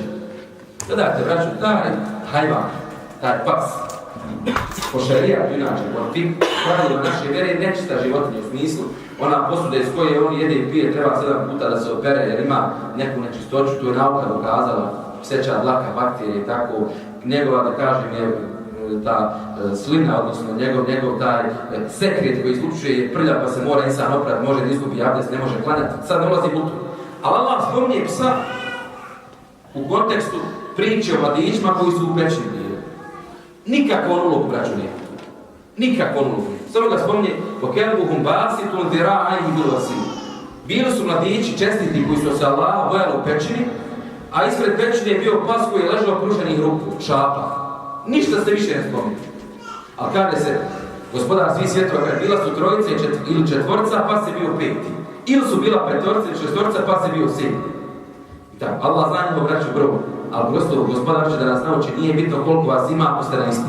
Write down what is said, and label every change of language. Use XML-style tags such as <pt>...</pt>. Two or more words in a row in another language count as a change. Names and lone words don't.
<bs>Gledajte, braću, taj hajvan, taj pas, po šarijatu inače, po tim pravilima naše vjere je nečista životinja u smislu, ona posuda iz koje on jede i pije treba 7 puta da se opere jer ima neku nečistoću, tu je nauka dokazala, pseća dlaka, bakterije i tako, njegova, da kažem, je ta slina, odnosno njegov taj sekret koji izlučuje je prlja pa se mora insan oprati, može da izgubi abdest, ne može klanjati, sad ne ulazi u to. Ali Allah spominje psa u kontekstu priče o mladićima koji su u pećini bili. Nikakvu onu ulogu, braću, nije. Nikakvu onu ulogu. Samo ga spominje</bs> <ar>وَكَلْبُهُمْ بَاسِطٌ ذِرَاعَيْهِ بِالْوَسِيلِ.</ar> <bs>Bili su mladići čestiti koji su se Allaha bojali u pećini, a ispred pećine je bio pas koji je ležao pruženih ruku, šapa. Ništa se više ne spominje. Ali kaže se, Gospodar svih svjetova, kad bila su trojice ili četvorca, pas je bio peti. Ili su bila petorca ili šestorca, pas je bio sedmi. I tako, Allah zna njegov braću broj, ali prosto Gospodar će da nas nauči, nije bitno koliko vas ima ako ste na istinu.</bs>